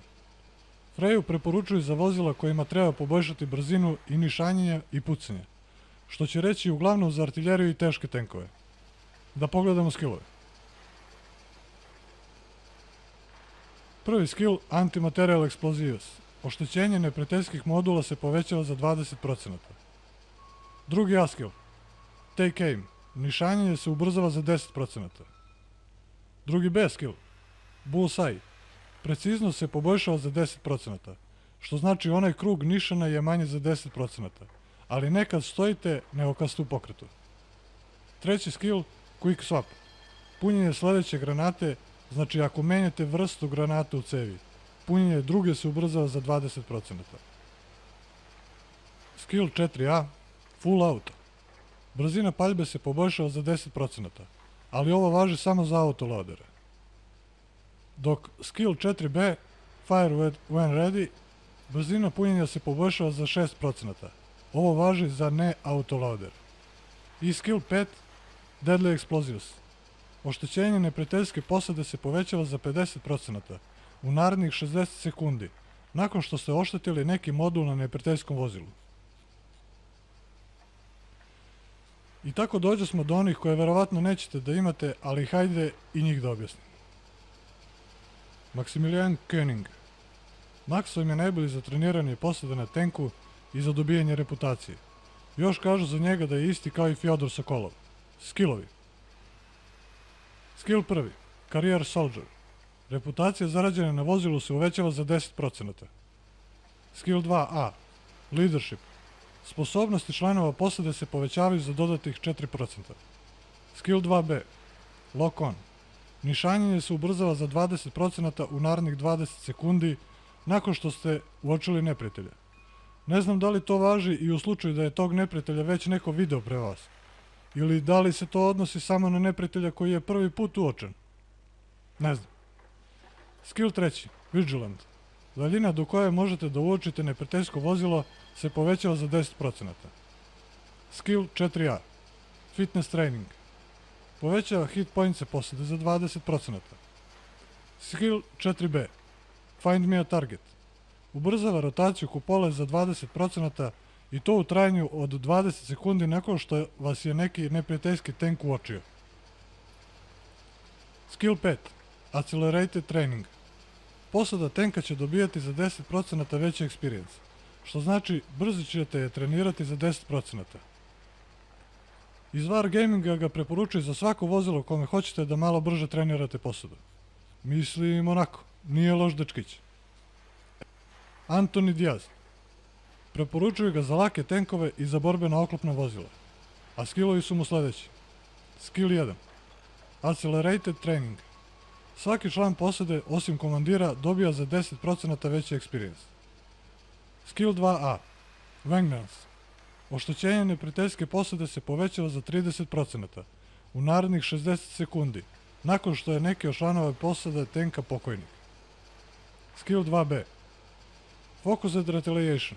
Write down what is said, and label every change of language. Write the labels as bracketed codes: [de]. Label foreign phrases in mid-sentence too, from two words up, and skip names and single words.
[sr] Freju preporučuju za vozila kojima treba poboljšati brzinu i nišanjenje i pucanje, što će reći uglavnom za artiljeriju i teške tenkove. Da pogledamo skillove. Prvi skill, [en] antimaterial explosives. [sr] Oštećenje neprijateljskih modula se povećava za 20%. Drugi A skill, [en] take aim. [sr] Nišanjenje se ubrzava za 10%. Drugi B skill, bullseye. Preciznost se poboljšava za 10%, što znači onaj krug nišana je manje za 10%, ali ne kad stojite, nego kad ste u pokretu. Treći skill, [en] quick swap. [sr] Punjenje sledeće granate, znači ako menjate vrstu granate u cevi, punjenje druge se ubrzava za 20%. Skill 4a, [en] full auto. [sr] Brzina paljbe se poboljšava za 10%, ali ovo važi samo za autoloadere. Dok skill 4b, [en] fire when ready, [sr] brzina punjenja se poboljšava za 6%. Ovo važi za ne autoloader. I skill 5, deadly explosives. Oštećenje neprijateljske posade se povećava za 50% u narednih 60 sekundi, nakon što ste oštetili neki modul na neprijateljskom vozilu. I tako dođe smo do onih koje verovatno nećete da imate, ali hajde i njih da objasnim. Maximilian Koenig. Maxo im je najbolji za treniranje posade na tenku i za dobijanje reputacije. Još kažu za njega da je isti kao i Fjodor Sokolov. Skillovi. Skill 1. [en] Career Soldier. [sr] Reputacija zarađena na vozilu se uvećava za 10%. Skill 2a. Leadership. Sposobnosti članova posade se povećavaju za dodatih 4%. Skill 2b. [en] Lock on. [sr] Nišanjenje se ubrzava za 20% u narednih 20 sekundi nakon što ste uočili neprijatelja. Ne znam da li to važi i u slučaju da je tog neprijatelja već neko video pre vas, ili da li se to odnosi samo na neprijatelja koji je prvi put uočen. Ne znam. Skill 3. Vigilant. Daljina do koje možete da uočite neprijateljsko vozilo se povećava za 10%. Skill 4a. [en] Fitness Training. [sr] Povećava hit pointse posade za 20%. Skill 4b. [en] Find me a target. [sr] Ubrzava rotaciju kupole za 20% i to u trajanju od 20 sekundi nakon što vas je neki neprijateljski tank uočio. Skill 5. [en] Accelerated Training. [sr] Posada tenka će dobijati za 10% veći experience, što znači brzo ćete je trenirati za 10%. Iz Wargaminga ga preporučuje za svako vozilo kome hoćete da malo brže trenirate posadu. Mislim onako, nije loš dečkić. Anthony Diaz. Preporučuju ga za lake tenkove i za borbena oklopna vozila, a skillovi su mu sledeći. Skill 1. [en] Accelerated Training. [sr] Svaki član posade, osim komandira, dobija za 10% veći experience. Skill 2a. Vengeance. Oštećenje neprijateljske posade se povećava za 30% u narednih 60 sekundi, nakon što je neki od članova posade tenka pokojnik. Skill 2b. [en] Focused Retaliation.